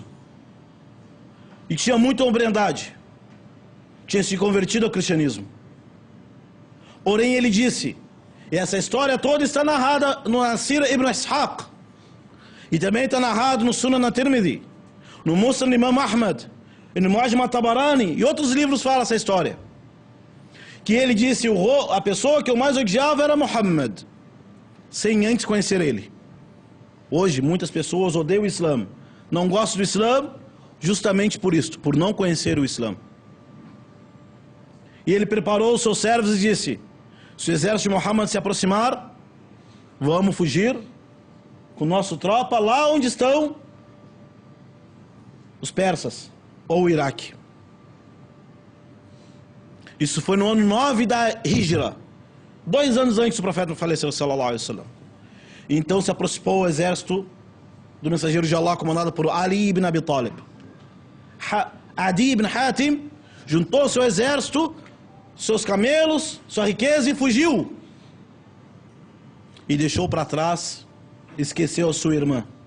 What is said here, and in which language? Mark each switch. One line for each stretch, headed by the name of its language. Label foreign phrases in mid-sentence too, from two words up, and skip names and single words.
Portuguese: E tinha muita hombridade. Tinha se convertido ao cristianismo. Porém ele disse, e essa história toda está narrada no Sira Ibn Ishaq, e também está narrado no Sunan at-Tirmidhi, no Musnad Imam Ahmad, e no Mu'jam at-Tabarani, e outros livros falam essa história. Que ele disse, a pessoa que eu mais odiava era Muhammad, sem antes conhecer ele. Hoje muitas pessoas odeiam o Islã, não gostam do Islã justamente por isto, por não conhecer o Islã. E ele preparou os seus servos e disse: se o exército de Muhammad se aproximar, vamos fugir com nossa tropa lá onde estão os persas ou o Iraque. Isso foi no ano 9 da Hijra, 2 anos antes do profeta faleceu,
Arabic: صلى الله عليه وسلم.
Portuguese: Então se aproximou o exército do mensageiro de Allah, comandado por Ali ibn Abi Talib. Adi ibn Hatim juntou seu exército, seus camelos, sua riqueza e fugiu. E deixou para trás, esqueceu a sua irmã.